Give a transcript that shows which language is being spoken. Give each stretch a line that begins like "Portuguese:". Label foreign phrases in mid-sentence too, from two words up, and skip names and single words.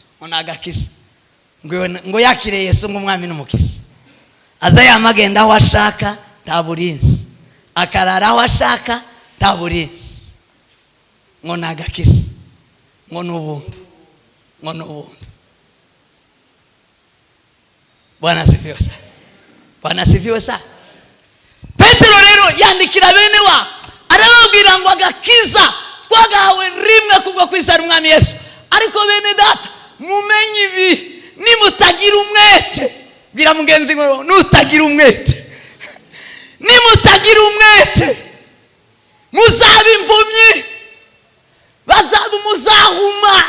Kinyarwanda: Ona agakiza. Ngo yakire Yesu nk'umwami n'umukiza. Aza yamagenda aho ashaka taburinzi, akarara aho ashaka taburinzi. Ngo nagakiza, ngo n'ubuntu, ngo n'ubuntu.
Swahili: Bwana asifiwe sana. Bwana asifiwe sana.
Kinyarwanda: Petero rero yandikira bene wa, arababwira ngo agakiza twagahawe rimwe kubwo kwizera umwami Yesu. Ariko bene data, mumenye ibi, nimutagira umwete. Bwira mugenzi ngo nutagira umwete, nimutagira umwete muzaba impumyi, muzahuma.